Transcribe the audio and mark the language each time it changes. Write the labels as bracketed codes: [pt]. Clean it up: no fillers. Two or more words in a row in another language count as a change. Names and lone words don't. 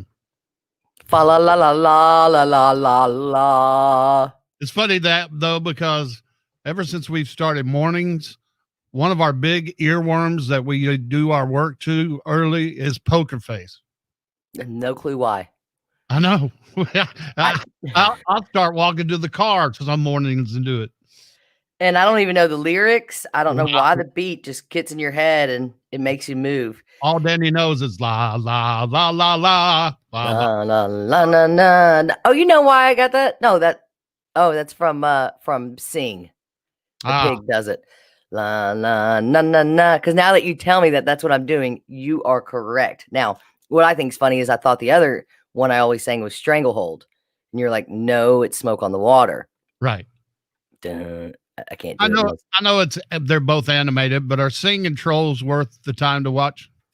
[en] Fa la la la la la la la la. It's funny that though, because ever since we've started mornings, one of our big earworms that we do our work to early is Poker Face. No clue why. I know. I'll start walking to the car some mornings and do it. And I don't even know the lyrics. I don't know why the beat just gets in your head and it makes you move. All Danny knows is la la la la la la la la la la. Oh, you know why I got that? No, that's from Sing. The pig does it. La la na na na. Because now that you tell me that that's what I'm doing, you are correct. Now, what I think is funny is I thought the other one I always sang was Stranglehold, and you're like, no, it's Smoke on the Water. Right. Dun. I can't do it. I know they're both animated, but are Sing and Trolls worth the time to watch?